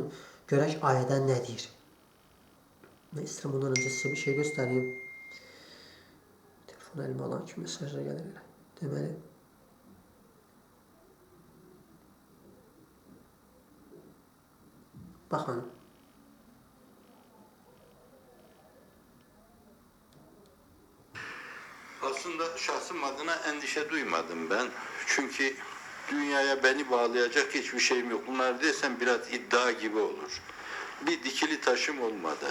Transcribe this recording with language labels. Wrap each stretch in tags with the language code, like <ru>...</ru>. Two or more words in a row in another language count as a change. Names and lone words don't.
<az>Görək ayədə nə deyir. Mən istəyirəm bundan öncə sizə bir şey göstəreyim. Telefon əlimə alan kimi mesajlar gəlir elə. Deməli, baxın.</az> <tr>Aslında şahsım adına endişe duymadım ben. Çünkü dünyaya beni bağlayacak hiçbir şeyim yok. Bunlar desem biraz iddia gibi olur. Bir dikili taşım olmadı.</tr>